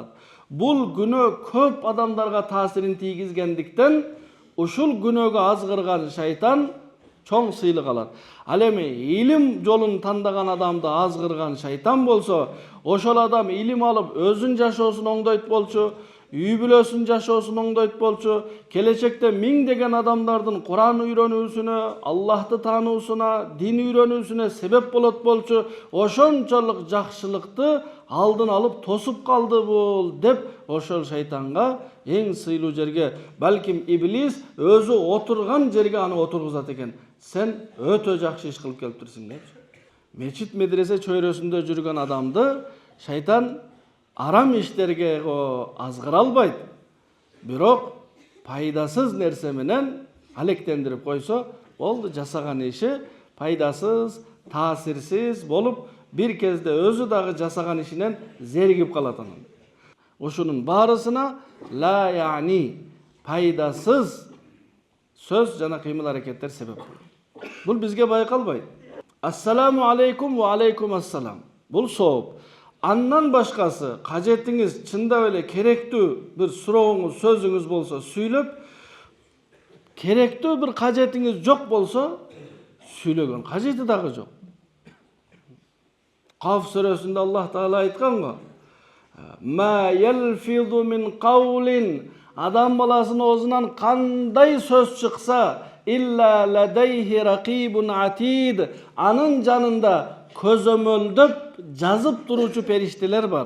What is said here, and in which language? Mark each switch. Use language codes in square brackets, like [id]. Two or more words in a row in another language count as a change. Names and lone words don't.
[ky] Бул күнү көп адамдарга таасирин тийгизгендиктен, ушул күнгө азгырган шайтан чоң сыйлык алат. Ал эми илим жолун тандаган адамды азгырган шайтан болсо, ошол адам илим алып өзүн жашоосун оңдойт болчу, үй бүлөсүн жашоосун оңдойт болчу, келечекте миңдеген адамдардын Куран үйрөнүүсүнө, Аллахты таануусуна, дин үйрөнүүсүнө себеп болот болчу, ошончолук жакшылыкты алдын алып тосуп калды бул деп ошол шайтанга эң сыйлуу жерге, балким иблис өзү отурган жерге аны отургузат экен. Сен өтө жакшы иш кылып келиптирсиң деп. Мечит медресе чөйрөсүндө жүргөн адамды шайтан арам иштерге азгыра албайт. Бирок пайдасыз нерсе менен алектендирип койсо, болду жасаган иши пайдасыз, таасирсиз болуп, бир кезде өзү дагы жасаган ишинен зеригип калат анан. Ошонун баарысына [ar] لا يعني [ky] пайдасыз söz жана кыймыл-аракеттер себеп болот. Бул бизге байкалбайт. [ar] السلام عليكم وعليكم السلام. [ky] Бул сооп. Андан башкасы кажетиңиз чындап эле керектүү бир сурооңуз, сөзүңүз болсо сүйлөп, керектүү бир кажетиңиз жок болсо сүйлөгөн кажети дагы жок. Каф сүрөсүндө Аллах Таала айткан го: [ar] "ما يلفظ من قول" [ky] Адам баласының оозунан кандай сөз чыкса, [ar] إلا لديه رقيب عتيد, [ky] анын жанында көзөмөлдөп жазып туруучу периштелер бар.